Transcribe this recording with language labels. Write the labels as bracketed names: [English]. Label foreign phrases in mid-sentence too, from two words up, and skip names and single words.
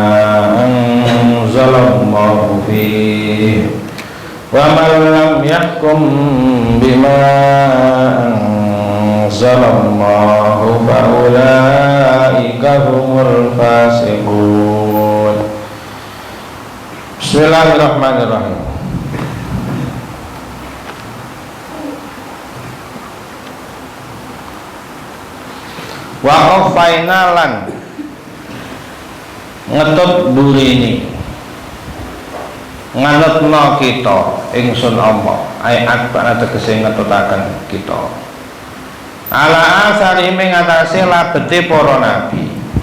[Arabic] أنزل الله فيه ومن لم يحكم بما أنزل الله فأولئك هم الفاسقون. بسم الله الرحمن الرحيم. وقفينا [Javanese] lan ngetut burini nganutna kita ingsun Allah ayat bana tegese ngetutaken kita [Arabic] على آثار [Javanese] ing atase labete para nabi